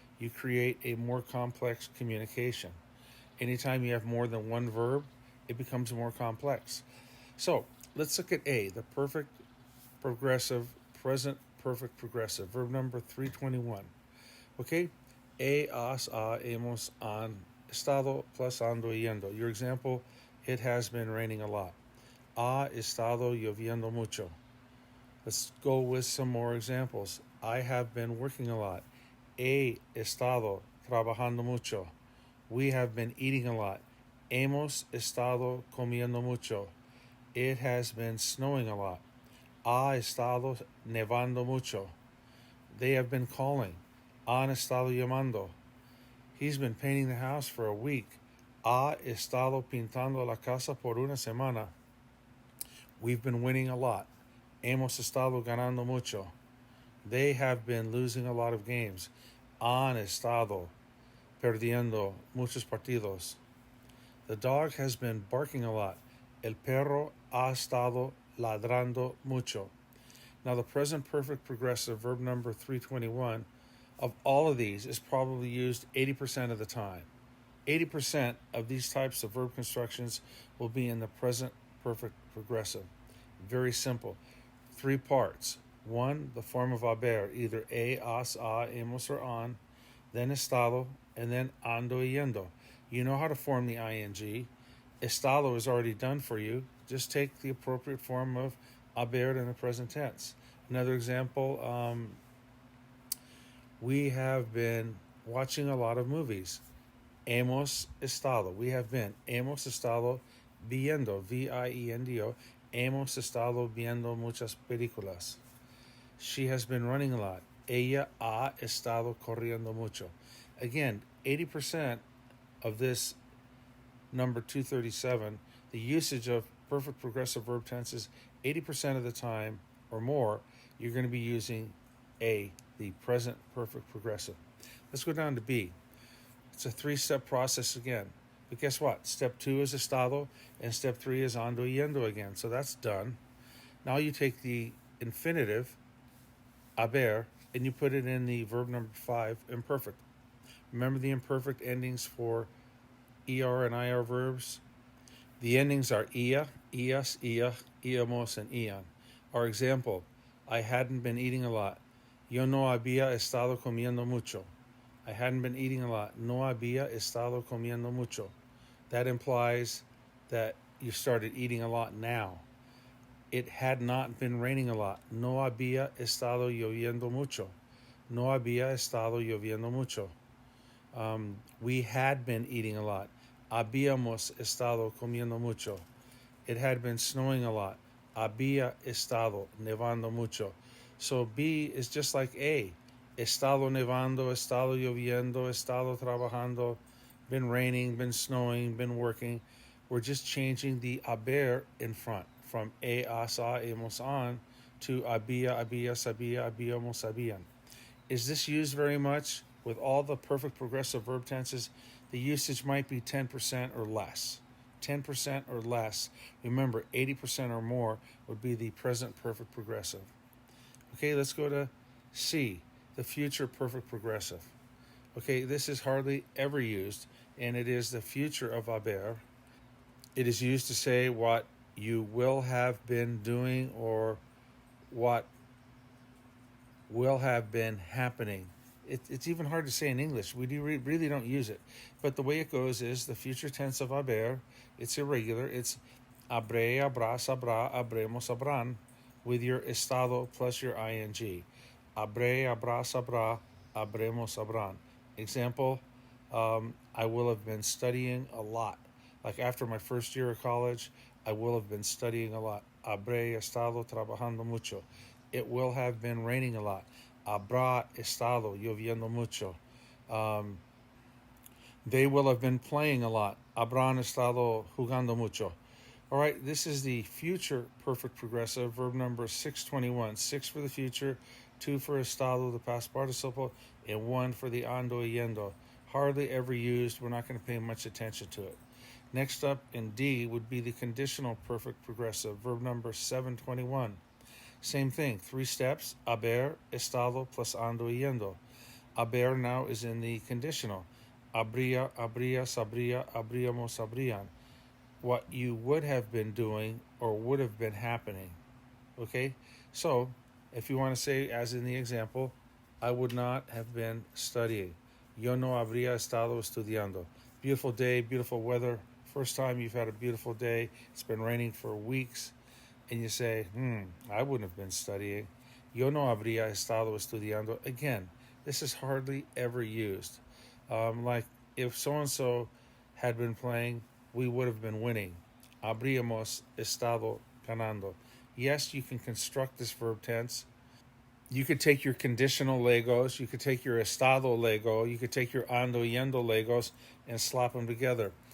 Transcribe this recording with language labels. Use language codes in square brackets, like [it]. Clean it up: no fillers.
[en] You create a more complex communication. Anytime you have more than one verb, it becomes more complex. So let's look at A, the perfect progressive, present perfect progressive, verb number 321. Okay? [es] Has, hemos, han, estado plus ando y yendo. [en] Your example, it has been raining a lot. [es] Ha estado lloviendo mucho. [en] Let's go with some more examples. I have been working a lot. [es] He estado trabajando mucho. [en] We have been eating a lot. [es] Hemos estado comiendo mucho. [en] It has been snowing a lot. [es] Ha estado nevando mucho. [en] They have been calling. [es] Han estado llamando. [en] He's been painting the house for a week. [es] Ha estado pintando la casa por una semana. [en] We've been winning a lot. [es] Hemos estado ganando mucho. [en] They have been losing a lot of games. [es] Han estado perdiendo muchos partidos. [en] The dog has been barking a lot. [es] El perro ha estado ladrando mucho. [en] Now, the present perfect progressive, verb number 321, of all of these is probably used 80% of the time. 80% of these types of verb constructions will be in the present perfect progressive. Very simple. 3 parts. 1, the form of haber, either has, hemos, or han, then estado, and then ando y yendo. You know how to form the ing. Estado is already done for you. Just take the appropriate form of haber in the present tense. Another example, we have been watching a lot of movies. [es] Hemos estado. [en] We have been. [es] Hemos estado viendo. V-I-E-N-D-O. Hemos estado viendo muchas películas. [en] She has been running a lot. [es] Ella ha estado corriendo mucho. [en] Again, 80% of this number 237, the usage of perfect progressive verb tenses, 80% of the time or more, you're going to be using A, the present perfect progressive. Let's go down to B. It's a 3-step process again. But guess what? Step 2 is estado, and step 3 is ando yendo again. So that's done. Now you take the infinitive, haber, and you put it in the verb number 5, imperfect. Remember the imperfect endings for ER and IR verbs? The endings are ia, ias, ia, iamos, and ian. Our example, I hadn't been eating a lot. [es] Yo no había estado comiendo mucho. [en] I hadn't been eating a lot. [es] No había estado comiendo mucho. [en] That implies that you started eating a lot now. It had not been raining a lot. [es] No había estado lloviendo mucho. No había estado lloviendo mucho. [en] We had been eating a lot. [es] Habíamos estado comiendo mucho. [en] It had been snowing a lot. [es] Había estado nevando mucho. [en] So B is just like A. [es] Estado nevando, estado lloviendo, estado trabajando, [en] been raining, been snowing, been working. We're just changing the haber in front from a, asa, hemos on to había, habías, había, habíamos, habían. Is this used very much? With all the perfect progressive verb tenses, the usage might be 10% or less. 10% or less. Remember, 80% or more would be the present perfect progressive. Okay, let's go to C, the future perfect progressive. Okay, this is hardly ever used, and it is the future of haber. It is used to say what you will have been doing or what will have been happening. It's even hard to say in English. We really don't use it. But the way it goes is the future tense of haber. It's irregular. It's habré, habrás, habrá, habremos, habrán, with your estado plus your ing. [es] Habré, habrás, habrá, habremos, habrán. [en] Example, I will have been studying a lot. Like after my first year of college, I will have been studying a lot. [es] Habré estado trabajando mucho. [en] It will have been raining a lot. [es] Habrá estado lloviendo mucho. [en] They will have been playing a lot. [es] Habrán estado jugando mucho. [en] All right, this is the future perfect progressive, verb number 621. 6 for the future, 2 for estado, the past participle, and 1 for the ando yendo. Hardly ever used. We're not going to pay much attention to it. Next up in D would be the conditional perfect progressive, verb number 721. Same thing, 3 steps, haber, estado, plus ando yendo. Haber now is in the conditional. Habría, habrías, habría, habríamos, habrían. What you would have been doing or would have been happening. Okay? So, if you want to say, as in the example, I would not have been studying. [es] Yo no habría estado estudiando. [en] Beautiful day, beautiful weather. First time you've had a beautiful day. It's been raining for weeks. And you say, I wouldn't have been studying. [es] Yo no habría estado estudiando. [en] Again, this is hardly ever used. Like if so-and-so had been playing, we would have been winning. [es] Habríamos estado ganando. [en] Yes, you can construct this verb tense. You could take your conditional Legos, you could take your estado Lego, you could take your ando yendo Legos and slap them together.